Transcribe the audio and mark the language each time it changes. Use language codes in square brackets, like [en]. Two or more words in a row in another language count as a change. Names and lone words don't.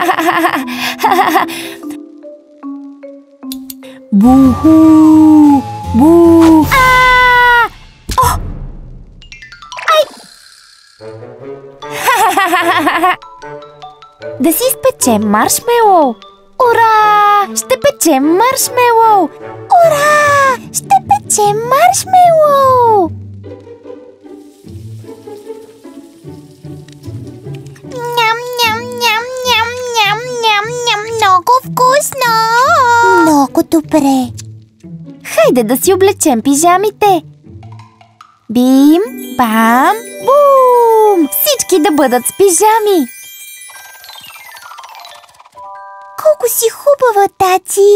[bg] Бу-ху! Бу! О! Ай! Да си изпечем маршмелоу! Ура! Ще печем маршмелоу! Ура! Ще печем маршмелоу! Ням-ням-ням-ням-ням-ням-ням! Много вкусно! Много добре! Хайде да си облечем пижамите! Бим, бам, бум! Всички да бъдат с пижами! Колко си хубава, Таци!